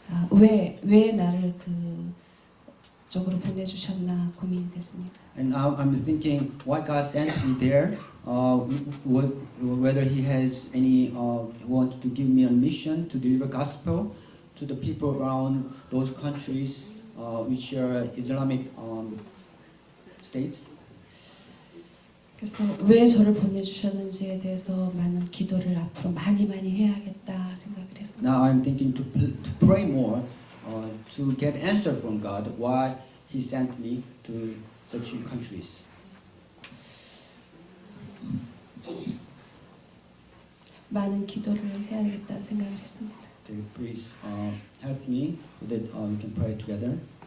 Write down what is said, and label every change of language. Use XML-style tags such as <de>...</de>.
<ko>왜 나를 그 쪽으로 보내주셨나 고민이 됐습니다.</ko> <en>And now I'm thinking why God sent me there, whether He has any want to give me a mission to deliver gospel to the people around those countries which are Islamic states.</en> <ko>그래서 왜 저를 보내주셨는지에 대해서 많은 기도를 앞으로 많이 해야겠다 생각을 했습니다.</ko> <en>Now I'm thinking to pray more, to get answer from God why He sent me to such countries.</en> <ko>많은 기도를 해야겠다 생각을 했습니다.</ko> <en>Okay, please help me so that we can pray together.</en>